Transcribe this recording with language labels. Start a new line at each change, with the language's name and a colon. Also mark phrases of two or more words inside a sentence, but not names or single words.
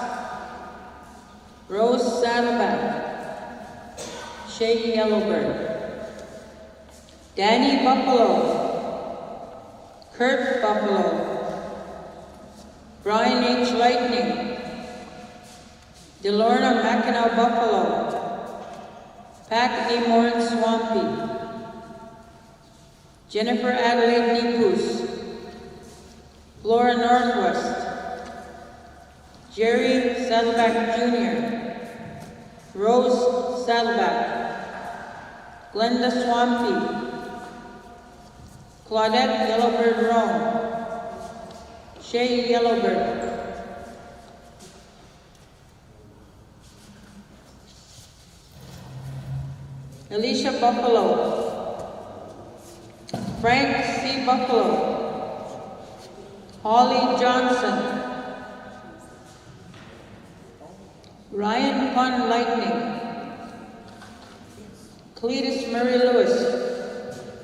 English: Rose Saddleback, Shay Yellowbird, Danny Buffalo, Kurt Buffalo, Brian H. Lightning, Delorna Mackinac Buffalo, Pat A. Morin Swampy, Jennifer Adelaide Nipus, Flora Northwest, Jerry Saddleback Jr., Rose Saddleback, Glenda Swampy, Claudette Yellowbird Rome, Shay Yellowbird, Alicia Buffalo, Frank C. Buffalo, Holly Johnson, Ryan Pun Lightning, Cletus Murray Lewis,